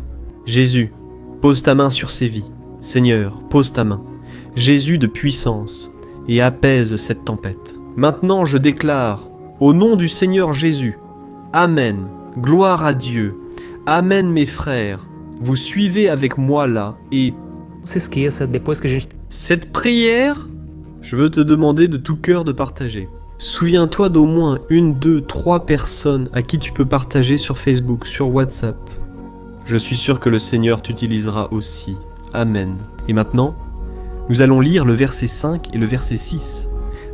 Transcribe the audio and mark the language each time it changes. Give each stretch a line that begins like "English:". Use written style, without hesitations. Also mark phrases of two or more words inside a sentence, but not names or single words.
French: Jésus, pose ta main sur ces vies. Seigneur, pose ta main. Jésus de puissance, et apaise cette tempête. Maintenant je déclare, au nom du Seigneur Jésus, Amen, gloire à Dieu. Amen mes frères, vous suivez avec moi là, et
Portuguese: Não se esqueça, depois que a gente
French: cette prière, je veux te demander de tout cœur de partager. Souviens-toi d'au moins 1, 2, 3 personnes à qui tu peux partager sur Facebook, sur WhatsApp. Je suis sûr que le Seigneur t'utilisera aussi. Amen. Et maintenant, nous allons lire le verset 5 et le verset 6.